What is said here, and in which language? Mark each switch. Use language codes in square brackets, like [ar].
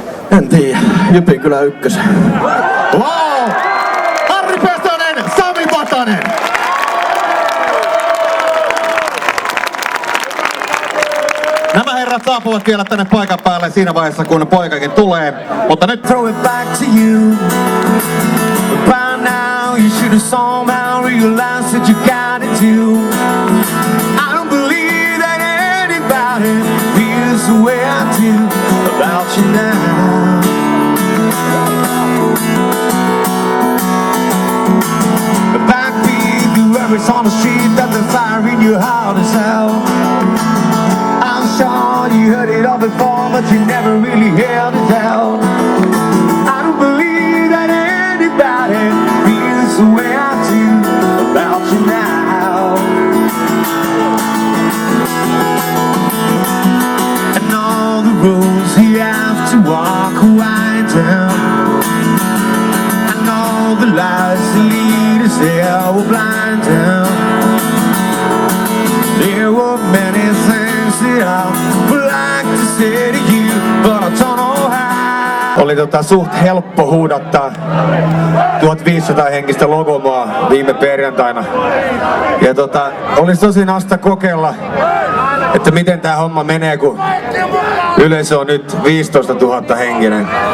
[fi] En tiedä, Jypin kyllä ykkösen. Wow! Harri Pesonen, Sami Vatanen! Nämä herrat saapuvat vielä tänne paikan päälle siinä vaiheessa, kun poikakin tulee, mutta nyt [en] throw it back to you. By now you should have somehow realized that you got it too. I don't believe that anybody feels the way I do about you now. Backbeat, the worries on the street, that the fire in your heart is hell. I'm sure you heard it all before, but you never really held it down. I don't believe that anybody feels the way I do about you now. And all the roads you have to walk wind down, and all the lights that lead us there will blind down. There were many things that I would like to say to you, but I don't know how. [fi] Oli suht helppo huudattaa 1500 henkistä logomaa viime perjantaina. Ja olisi tosi nasta kokeilla, että miten tää homma menee, kun yleisö on nyt 15 000 henkinen.